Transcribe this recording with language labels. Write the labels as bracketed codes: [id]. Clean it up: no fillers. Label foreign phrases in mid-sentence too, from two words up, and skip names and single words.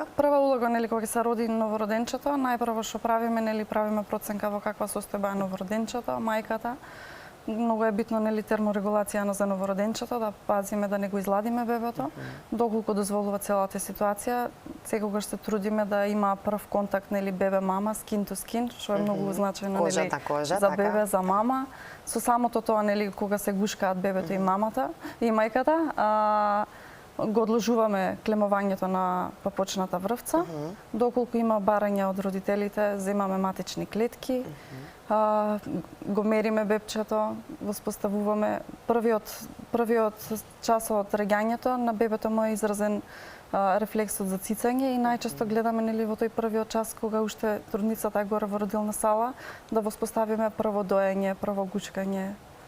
[mk] Прва улога, нели, кога се роди новороденчето, најпрво што правиме, нели, правиме проценка во каква состојба е новороденчето, мајката. Многу е битно, нели, терморегулација за новороденчето, да пазиме да не го изладиме бебето, доколку дозволува целата ситуација. Секогаш се трудиме да има прв контакт, нели, бебе-мама, [en] skin to skin, [mk] што е многу значајно, нели, за бебе, за мама. Со самото тоа, нели, кога се гушкаат бебето и мамата и мајката, го одложуваме клемувањето на папочната врвца, доколку има барања од родителите, земаме матични клетки, го мериме бебчето, воспоставуваме првиот час од раѓањето на бебето му е изразен рефлексот за цицање и најчесто гледаме, нели, во тој првиот час кога уште трудницата е горе во родилна сала да воспоставиме прво доење, прво гучкање.